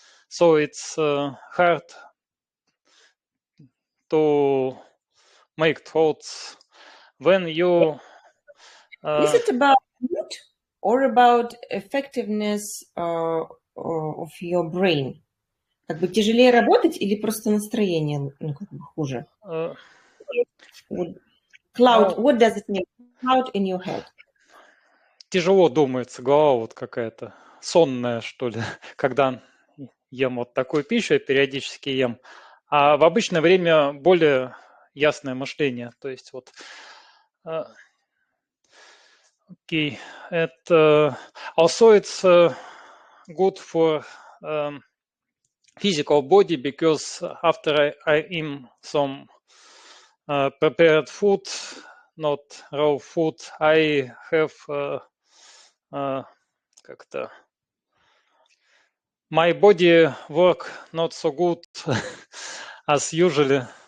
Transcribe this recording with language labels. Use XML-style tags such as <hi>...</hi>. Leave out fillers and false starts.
<en>So it's hard to make thoughts when you. Is it about mood or about effectiveness of your brain?</en> <ru>Как бы тяжелее работать или просто настроение как бы хуже?</ru> <en>Cloud, what does it mean? Cloud in your head.</en> <ru>Тяжело думается, голова вот какая-то сонная, что ли, когда ем вот такую пищу, я периодически ем. А в обычное время более ясное мышление. То есть вот</ru> <en>okay, also it's good for physical body, because after I eat some prepared food, not raw food, I have</en> <ru>как-то</ru> <en>my body work not so good as usually.</en>